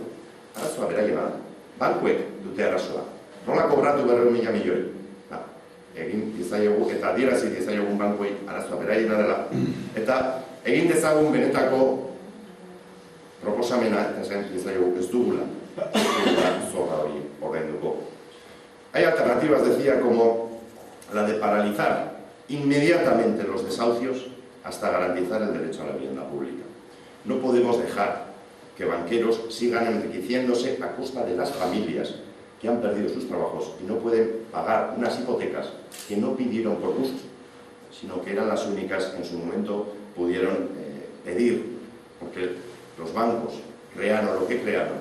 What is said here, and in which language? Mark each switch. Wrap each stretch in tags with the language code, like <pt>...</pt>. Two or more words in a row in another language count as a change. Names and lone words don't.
<eu>Arazoa beraiena da. Bankuek dute arazoa. Nola kobratu 200.000 milioi? Egin dizaiogu eta adierazi dizaiogun bankuei arazoa beraiena dela. Eta egin dezagun benetako proposamena, esan dizaiogu ez dugula zorra hori ordainduko.</eu> <es>Hay alternativas, decía, como la de paralizar inmediatamente los desahucios hasta garantizar el derecho a la vivienda pública. No podemos dejar que banqueros sigan enriqueciéndose a costa de las familias que han perdido sus trabajos y no pueden pagar unas hipotecas que no pidieron por gusto, sino que eran las únicas que en su momento pudieron pedir, porque los bancos crearon lo que crearon.</es>